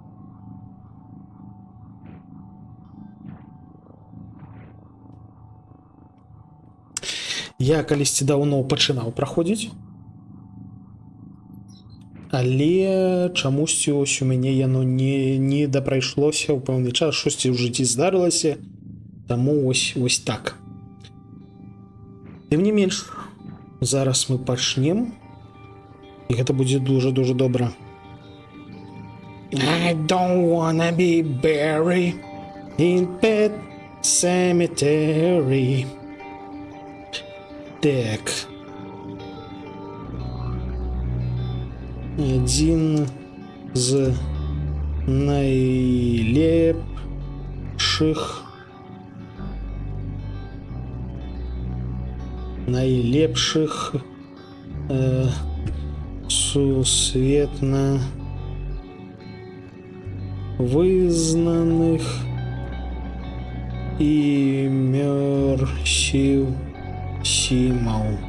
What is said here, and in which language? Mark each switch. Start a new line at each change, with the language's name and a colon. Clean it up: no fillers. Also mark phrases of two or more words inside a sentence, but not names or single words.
Belarusian: Я калісьці даўно пачынаў праходзіць, але чамусьці ось у мяне яно не дапрайшлося ў пэўны час, штосьці ў жыцці здарылася, таму ось так. Тым не менш, зараз мы пачнем, і гэта будзе дуже добра.
English: I don't wanna be buried in pet cemetery.
Belarusian: Так. Адзін з найлепшых сусветна вызнаных імерсіў сімаў.